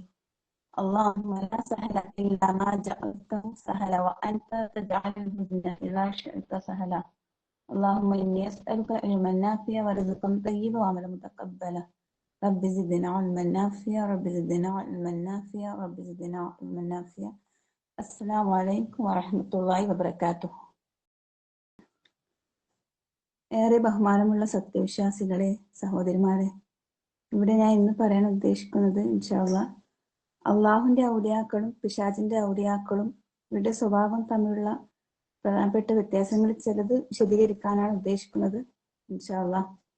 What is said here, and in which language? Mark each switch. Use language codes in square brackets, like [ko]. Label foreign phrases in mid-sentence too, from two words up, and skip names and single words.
[ar] اللهم لا سهل إلا ما جعلته سهلا وأنت تجعل الحزن إذا شئت سهلا. اللهم إني أسألك علما نافعا ورزقا طيبا وعملا متقبلا. رب زدنا علما نافعا رب زدنا علما نافعا رب زدنا علما نافعا. السلام عليكم ورحمة الله وبركاته. [ml] ഏറെ ബഹുമാനമുള്ള സത്യവിശ്വാസികളെ, സഹോദരിമാരെ, ഇവിടെ ഞാൻ ഇന്ന് പറയാൻ ഉദ്ദേശിക്കുന്നത് [ar] إن شاء الله [ml] അള്ളാഹുവിന്റെ ഔലിയാക്കളും പിശാചിന്റെ ഔലിയാക്കളും ഇവരുടെ സ്വഭാവം തമ്മിലുള്ള പ്രധാനപ്പെട്ട വ്യത്യാസങ്ങൾ ചിലത് വിശദീകരിക്കാനാണ് ഉദ്ദേശിക്കുന്നത് [ar] إن شاء الله.